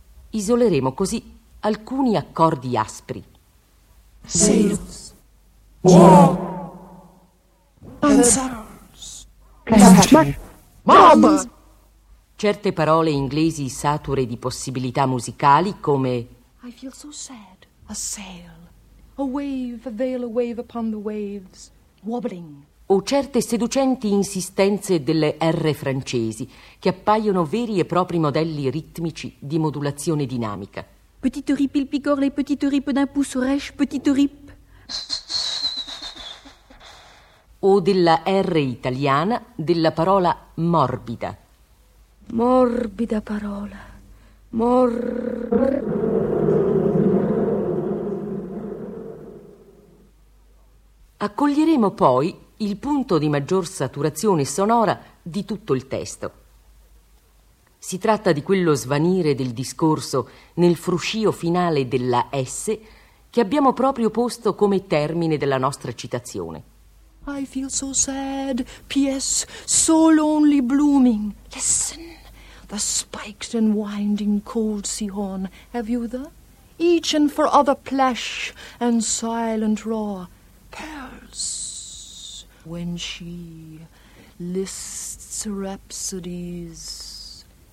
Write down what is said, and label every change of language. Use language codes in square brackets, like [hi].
[it] Isoleremo così alcuni accordi aspri. Certe parole inglesi sature di possibilità musicali come [en] I feel so sad, a sail, a wave, a veil, a wave upon the waves, wobbling. [it] O certe seducenti insistenze delle R francesi che appaiono veri e propri modelli ritmici di modulazione dinamica. [fr] Petite rip, il picor, le petite rip d'un pouce rêche, petite rip. [it] O della R italiana della parola morbida. Morbida parola. Accoglieremo poi il punto di maggior saturazione sonora di tutto il testo. Si tratta di quello svanire del discorso nel fruscio finale della S che abbiamo proprio posto come termine della nostra citazione. [en] I feel so sad, P.S., so lonely blooming. Listen, the spiked and winding cold sea horn, have you the? Each and for other plash and silent roar. Pearls, when she lists rhapsodies.